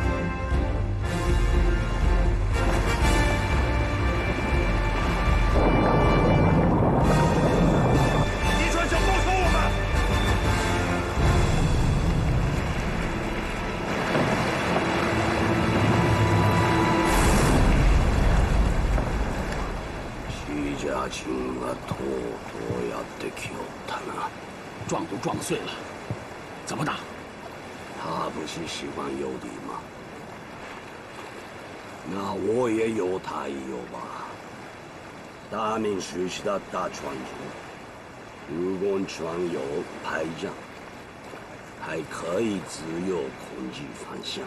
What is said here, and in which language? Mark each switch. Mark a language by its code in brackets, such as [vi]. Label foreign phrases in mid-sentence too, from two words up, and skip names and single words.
[zh] 敌船想包抄我们。 [ja] 家亲がとうとうやってきよったな。 [zh] 撞都撞碎了，怎么打？他不是喜欢游敌吗？那我也游他一游吧。大明时期的大船只，如果船有排障，还可以自由控制方向。